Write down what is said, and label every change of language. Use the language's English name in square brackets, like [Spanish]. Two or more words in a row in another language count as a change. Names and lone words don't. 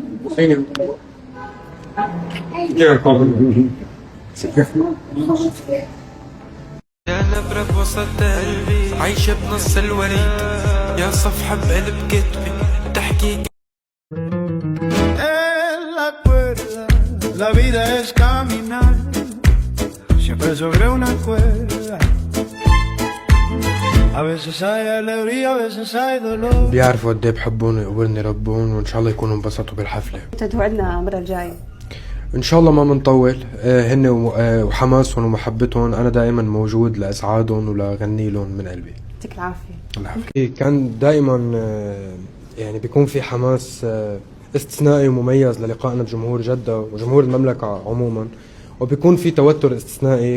[Arabic] يا نبرة بوسط قلبي عايشة بنص الوريد، يا صفحة بقلب كتبي تحكي. [Spanish] En la cuerda, la vida es caminar, siempre sobre una cuerda. A veces hay alegría, a veces hay dolor. [Arabic] بيعرفوا قد ايه بحبون ويقبرني ربون، وان شاء الله يكونوا انبسطوا بالحفله. انت توعدنا المره الجايه ان شاء الله ما بنطول. هن وحماسهم ومحبتهم انا دائما موجود لاسعادهم ولغني لهم من قلبي. يعطيك العافيه. العافية. كان دائما يعني بيكون في حماس استثنائي ومميز للقائنا بجمهور جدة وجمهور المملكة عموما، وبيكون في توتر استثنائي.